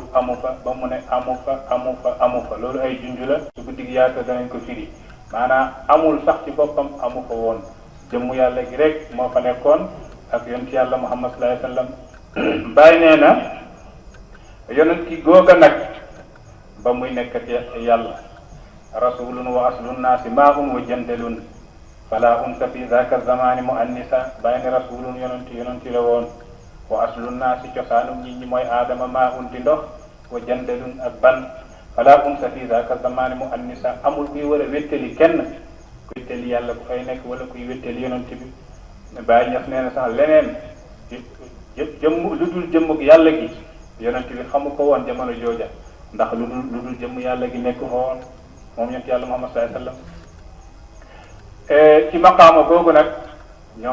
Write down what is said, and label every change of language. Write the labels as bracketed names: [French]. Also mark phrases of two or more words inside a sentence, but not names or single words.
[Wolof] amu fa ba mu ne amu fa loolu ay junj la su ko dig yaata danañ ko firi maanaam amul sax ci boppam amu fa woon jëmmu yàlla gi rek moo fa nekkoon ak yonent yàlla Muhammad [Arabic] صلى الله عليه وسلم [Wolof] bàyyi nee na yonent ki googa nag ba muy nekkat yàlla [Arabic] رسول وأصل الناس ماء وجندل فلا أنس في ذا الزمان مؤانسا [Wolof] bàyyi ne rasulun yonent la woon [Arabic] وأصل الناس [Wolof] cosaanum nit ñi mooy aadama maa'un di ndox [Arabic] وجندل [Wolof] ak ban [Arabic] فلا أنس في ذا الزمان مؤانسا [Wolof] amul kuy war a wéttali kenn kuy wéttali yàlla ku fay nekk wala kuy wéttali yonent bi bàyyi ñaf nee na sax leneen lu dul jëmmug yàlla gi yonent bi xamu ko woon jamono jooja ndax lu dul jëmm yàlla gi nekk fa woon moom yonent yàlla Muhammad [Arabic] صلى الله عليه وسلم [Wolof] ci maqaama googu nag ñoo